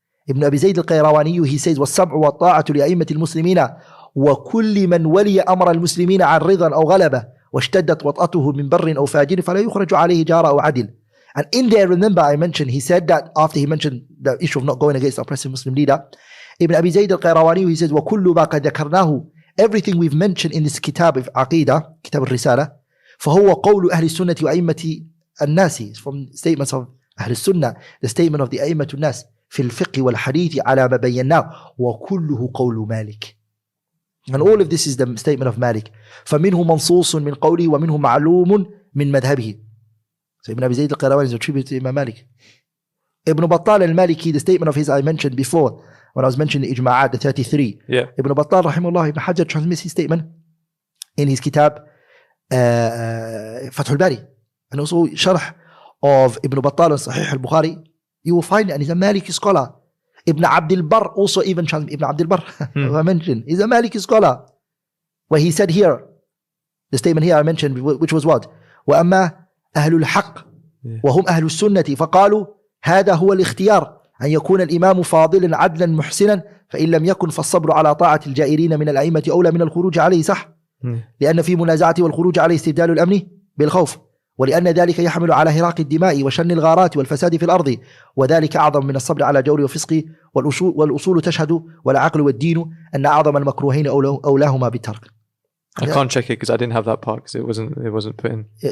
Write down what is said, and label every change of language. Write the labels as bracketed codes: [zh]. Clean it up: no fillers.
[ar] Ibn Abi Zayd al-Qayrawani, [en] he says, [ar] وَالسَّمْعُ وَالطَّاعَةُ لِأَئِمَّةِ الْمُسْلِمِينَ وَكُلِّ مَنْ وَلِيَ أَمْرَ الْمُسْلِمِينَ عَنْ رِضًا أَوْ غَلَبَةٍ وَاشْتَدَّتْ وَطْأَتُهُ مِنْ بَرٍّ أَوْ فَاجِرٍ فَلَا يُخْرَجُ عَلَيْهِ جَارَ أَوْ عَدِلٍ. [en] And in there, remember I mentioned, he said that after he mentioned the issue of not going against the oppressive Muslim leader, Ibn Abi Zayd al-Qayrawani, he says, [ar] وَكُلُّ مَا قَدْ ذَكَرْنَاهُ, [en] everything we've mentioned in this kitab of Aqidah, Kitab al-Risala, [ar] فهو قول أهل السنة وأئمة الناس, [en] from statements of أهل السنة, the statement of the [ar] أئمة الناس في الفقه والحديث على ما بيناه وكله قول مالك. [en] And all of this is the statement of Malik. [ar] فمنه منصوص من قوله ومنه معلوم من مذهبه. [en] So Ibn Abi Zayd al-Qayrawani is a tribute to Imam Malik. Ibn Battal al-Maliki, the statement of his I mentioned before when I was mentioning the Ijma'at, the 33. Yeah. Ibn Battal rahimahullah, Ibn Hajar transmits his statement in his kitab Fath al-Bari, and also Sharh of Ibn Battal on Sahih al-Bukhari. You will find it, and he's a Maliki scholar. Ibn Abdul Barr also even transmits, Ibn Abdul Barr, who I mentioned, he's a Maliki scholar, where he said here, the statement here I mentioned, which was what? [ar] وَأَمَّا أهل الحق وهم أهل السنة فقالوا هذا هو الاختيار أن يكون الإمام فاضلا عدلا محسنا فإن لم يكن فالصبر على طاعة الجائرين من الأئمة أولى من الخروج عليه صح لأن في منازعته والخروج عليه استبدال الأمن بالخوف ولأن ذلك يحمل على هراق الدماء وشن الغارات والفساد في الأرض وذلك أعظم من الصبر على جور وفسق والأصول تشهد والعقل والدين أن أعظم المكروهين أولاهما بالترك. [en] I can't check it because I didn't have that part because it wasn't put in.